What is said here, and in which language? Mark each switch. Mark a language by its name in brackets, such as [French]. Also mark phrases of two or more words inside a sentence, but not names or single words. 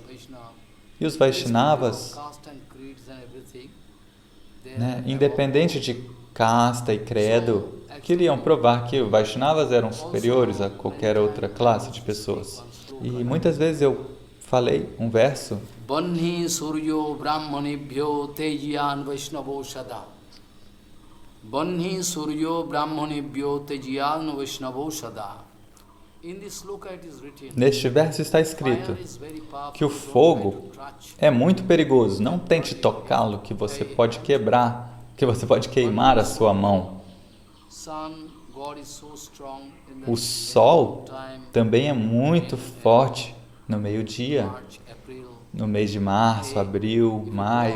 [Portuguese] E os Vaishnavas, independente de casta e credo, queriam provar que os Vaishnavas eram superiores a qualquer outra classe de pessoas. E muitas vezes eu falei um verso: [Sanskrit] वह्नि सूर्यो ब्राह्मणेभ्यो तेजीयान् वैष्णवो सदा. वह्नि सूर्यो ब्राह्मणेभ्यो तेजीयान् वैष्णवो सदा. [Portuguese] Neste verso está escrito que o fogo é muito perigoso. Não tente tocá-lo, que você pode quebrar, que você pode queimar a sua mão. O sol também é muito forte no meio-dia, no mês de março, abril, maio.